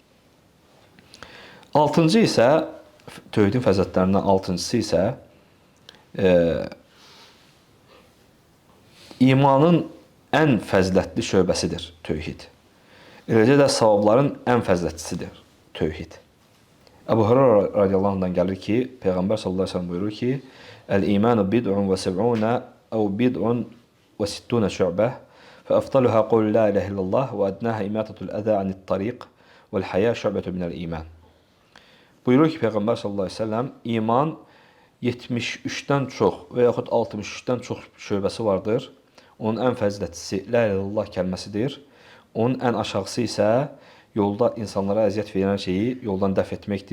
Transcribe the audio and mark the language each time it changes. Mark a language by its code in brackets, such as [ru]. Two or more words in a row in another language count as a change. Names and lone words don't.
[az] Altıncı isə, tövhidin fəzilətlərindən altıncısı isə imanın ən fəzilətli şöbəsidir tövhid. Eləcə də savabların ən fəzilətlisidir tövhid. [ar] Əbu Hureyra رضي الله عنه [az] gəlir ki, Peyğəmbər [ar] صلى الله عليه وسلم [az] buyurur ki, [ar] "الإيمان بضع وسبعون أو بضع وستون شعبة فأفضلها قول لا إله إلا الله وأدناها إماطة الأذى عن الطريق والحياء شعبة من الإيمان." [az] Buyurur ki, Peyğəmbər [ar] صلى الله عليه وسلم, [az] iman 73-dən çox və yaxud 63-dən çox şöbəsi vardır. Onun ən fəzilətlisi [ar] لا إله إلا الله [az] kəlməsidir. Onun ən aşağısı isə yolda insanlara əziyyət verən şeyi yoldan dəf etməkdir.